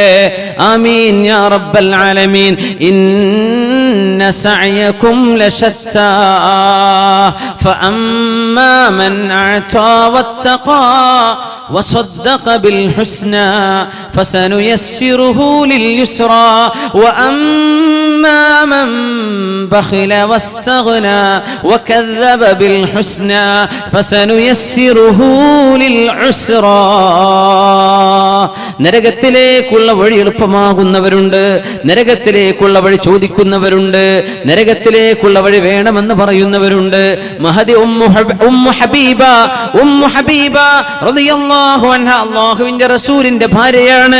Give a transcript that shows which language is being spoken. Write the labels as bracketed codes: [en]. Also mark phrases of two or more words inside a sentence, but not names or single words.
[ar] آمين يا رب العالمين إن سعيكم لشتى فأما من أعطى واتقى وصدق بالحسنى فسنيسره لليسرى وأما من بخل واستغنى وكذب بالحسنى فسنيسره للعسرى. [ml] നരകത്തിലേക്കുള്ള വഴി എളുപ്പമാകുന്നവരുണ്ട്, നരകത്തിലേക്കുള്ള വഴി ചോദിക്കുന്നവരുണ്ട്, നരകത്തിലേക്കുള്ള വഴി വേണമെന്ന് പറയുന്നവരുണ്ട്. മഹദി ഉമ്മു ഹബീബ [ar] رضي الله عنها [ml] അല്ലാഹുവിന്റെ റസൂലിന്റെ ഭാര്യയാണ്.